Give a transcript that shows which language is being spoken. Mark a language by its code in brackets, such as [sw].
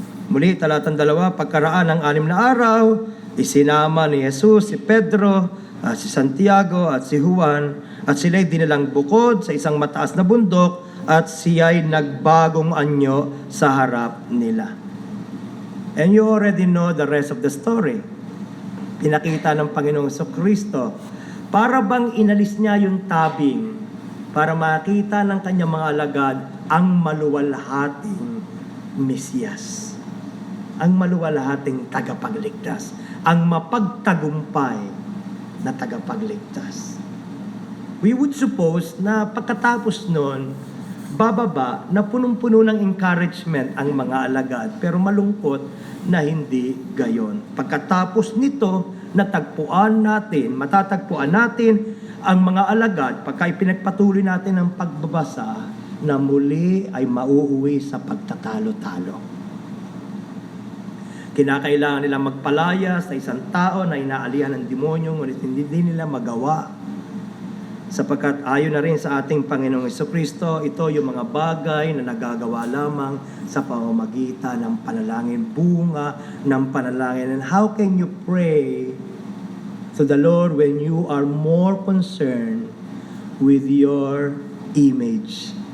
[tl] Muli, talatang 2, pagkaraan ng 6 na araw, isinama ni Jesus si Pedro, si Santiago at si Juan, at sila'y dinilang bukod sa isang mataas na bundok at siya'y nagbagong anyo sa harap nila. [en] And you already know the rest of the story. [tl] Pinakita ng Panginoong Kristo, para bang inalis niya yung tabing para makita ng kanyang mga alagad ang maluwalhating Mesiyas, ang maluwalhating tagapagligtas, ang mapagtagumpay na tagapagligtas. [en] We would suppose [tl] na pagkatapos nun, bababa na punong-puno ng encouragement ang mga alagad, pero malungkot na hindi gayon. Pagkatapos nito, matatagpuan natin ang mga alagad, pagka ipinagpatuloy natin ang pagbabasa, na muli ay mauuwi sa pagtatalo-talo. Kinakailangan nilang magpalaya sa isang tao na inaalihan ng demonyo, ngunit hindi nila magawa. Sapagkat ayon na rin sa ating Panginoong Jesucristo, ito yung mga bagay na nagagawa lamang sa pamamagitan ng panalangin, bunga ng panalangin. [en] And how can you pray to the Lord when you are more concerned with your image?